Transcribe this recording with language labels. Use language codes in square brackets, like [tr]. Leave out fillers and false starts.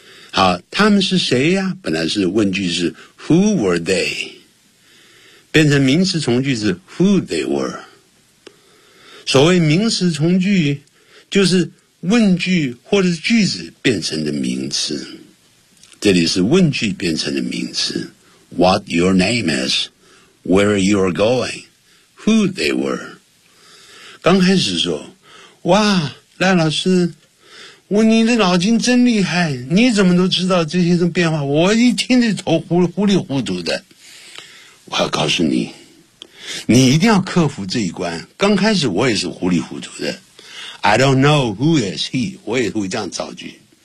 [zh] 好，他们是谁呀？本来是问句是 [en] who were they? [zh] 变成名词从句是 [en] who they were。 [zh] 所谓名词从句，就是问句或者句子变成的名词。这里是问句变成的名词。 [en] What your name is, where you are going, who they were. [zh] 刚开始说，哇，赖老师，我你的脑筋真厉害，你怎么都知道这些种变化？我一听这头糊里糊涂的。我要告诉你，你一定要克服这一关。刚开始我也是糊里糊涂的。 [en] I don't know who is he, [zh] 我也会这样造句。